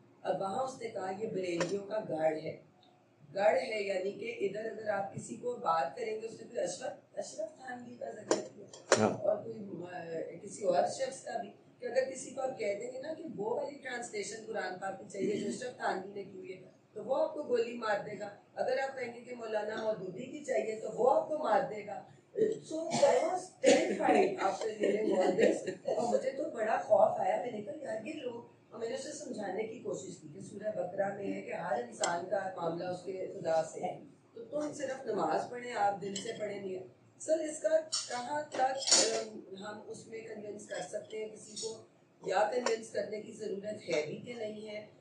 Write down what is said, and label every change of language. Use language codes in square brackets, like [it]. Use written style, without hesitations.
[ur] اب وہاں اس نے کہا یہ بریلویوں کا گڑھ ہے. گڑھ ہے یعنی کہ ادھر اگر آپ کسی کو بات کریں گے, اس نے کوئی اشرف تھانوی کا ذکر کیا اور کوئی کسی اور شخص کا بھی, کہ اگر کسی کو آپ کہہ دیں گے نا کہ وہ والی ٹرانسلیشن قرآن پاک کی چاہیے جو اشرف تھانوی نے کی ہے تو وہ آپ کو گولی مار دے گا. اگر آپ کہیں گے کہ مولانا مودودی کی چاہیے تو وہ آپ کو مار دے گا. [en] So I was terrified after hearing all this. [ur] اور مجھے تو بڑا خوف آیا. میں نے کہا یار یہ لوگ, اور میں نے اسے سمجھانے کی کوشش کی کہ سورہ بقرہ میں ہے کہ ہر انسان کا معاملہ اس کے خدا سے ہے, تو تم صرف نماز پڑھیں, آپ دل سے پڑھیں نہیں. سر اس کا کہاں تک ہم اس میں کنونس کر سکتے ہیں کسی کو, یا کنونس کرنے کی ضرورت ہے بھی کہ نہیں ہے.